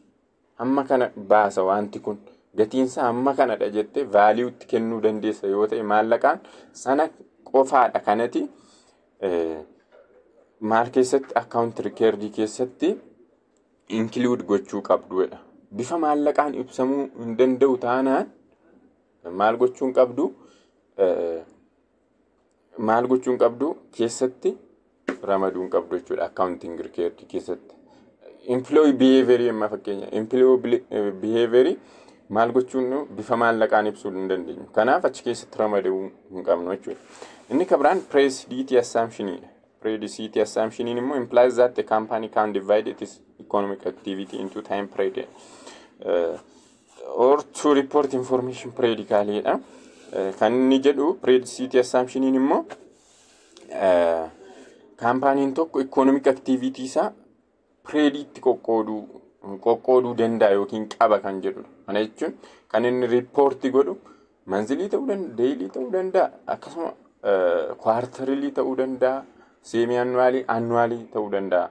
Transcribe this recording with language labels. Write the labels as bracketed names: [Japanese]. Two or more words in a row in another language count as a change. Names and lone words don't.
[Oromo] Amma kana baasa wanti kun gatiinsa amma kanadha jettee vaaliiwutti kennuu dandeessa yoo ta'e maallaqaan sana qofaadha kanati maal keessatti [English] account recordii [Oromo] keessatti include gochuu qabduudha. Bifa maallaqaan ibsamuu hin danda'u taanaan maal gochuun qabdu keessatti ramaduun qabdu jechuudha [English] accounting recordii [Oromo] keessatti. [English] Employee behavior [Oromo] amma fakkeenya [English] employee behavior [Oromo] maal gochuun bifa maallaqaan ibsuu hin dandeenyu. Kanaaf achi keessatti ramaduu hin qabnu jechuudha. Inni kabiraan [English] predicate assumption. Predicate assumption implies that the company can divide its economic activity into time period or to report information periodically. [Oromo] Kan inni jedhu [English] predicate assumption [Oromo] immoo kaampaaniin tokko [English] economic activity [Oromo] isaa predict qoqqooduu danda'a yookiin qaba kan jedhudha. Kana jechuun kan inni report godhu monthly ta'uu danda'a, daily ta'uu danda'a, akkasuma quarterly ta'uu danda'a, [English] semi-annually, annually [Oromo] ta'uu danda'a.